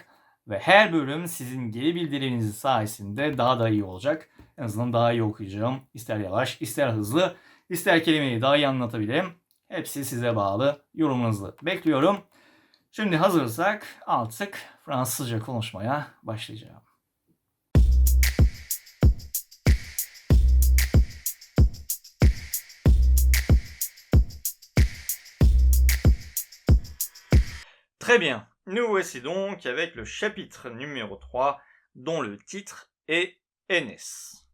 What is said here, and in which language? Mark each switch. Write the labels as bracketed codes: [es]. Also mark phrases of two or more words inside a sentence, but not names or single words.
[tr] Ve her bölüm sizin geri bildiriminiz sayesinde daha da iyi olacak. En azından daha iyi okuyacağım. İster yavaş, ister hızlı, ister kelimeyi daha iyi anlatabilirim. Hepsi size bağlı. Yorumlarınızı bekliyorum. Şimdi hazırsak artık Fransızca konuşmaya başlayacağım. [fr] Très bien, nous voici donc avec le chapitre numéro 3 dont le titre est Enes.